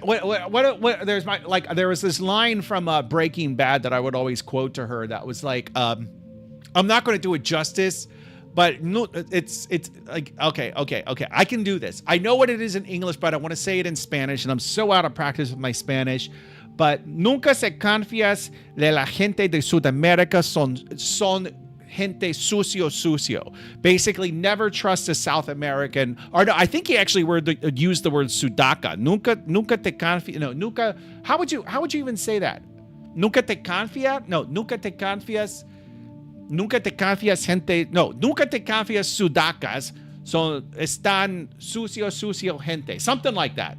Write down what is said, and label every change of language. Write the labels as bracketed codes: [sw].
[en] What? There was this line from Breaking Bad that I would always quote to her. That was like, I'm not going to do it justice, but no, it's like okay. I can do this. I know what it is in English, but I want to say it in Spanish, and I'm so out of practice with my Spanish. [es] But nunca se confías de la gente de Sudamérica son gente sucio. [en] Basically, never trust a South American. Or no, I think he actually used the word sudaca. [es] Nunca te confías. No, nunca. [en] How would you even say that? [es] Nunca te confías. No, nunca te confías. Nunca te confías gente. No, nunca te confías sudacas. Son están sucio gente. [en] Something like that.